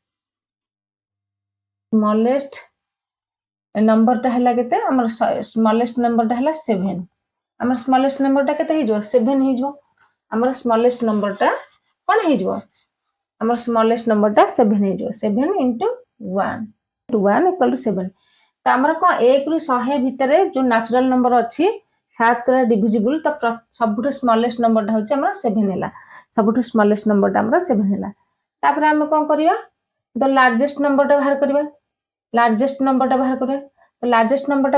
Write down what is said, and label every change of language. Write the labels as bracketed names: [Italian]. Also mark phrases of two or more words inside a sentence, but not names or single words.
[Odia] ନମ୍ବରଟା ହେଲା କେତେ ଆମର [English] smallest numberଟା [Odia] ହେଲା 7 ଆମର [English] smallest numberଟା [Odia] କେତେ ହେଇଯିବ 7 ହେଇଯିବ ଆମର [English] smallest numberଟା [Odia] କ'ଣ ହେଇଯିବ ଆମର [English] smallest numberଟା [Odia] 7 ହେଇଯିବ 7 into 1 [English] equal to [Odia] 7 ତ ଆମର କ'ଣ 1 ରୁ 100 ଭିତରେ ଯୋଉ [English] natural number [Odia] ଅଛି 7 ଦ୍ୱାରା ଡିଭିଜିବୁଲ ତ ସବୁଠୁ ସ୍ମଲେଷ୍ଟ ନମ୍ବରଟା ହେଉଛି ଆମର 7 ହେଲା ସବୁଠୁ [English] smallest numberଟା [Odia] ଆମର 7 ହେଲା ତାପରେ ଆମେ କ'ଣ କରିବା [English] the largest numberଟା [Odia] ବାହାର କରିବା [English] largest numberଟା [Odia] ବାହାର କରିବା ତ [English] largest numberଟା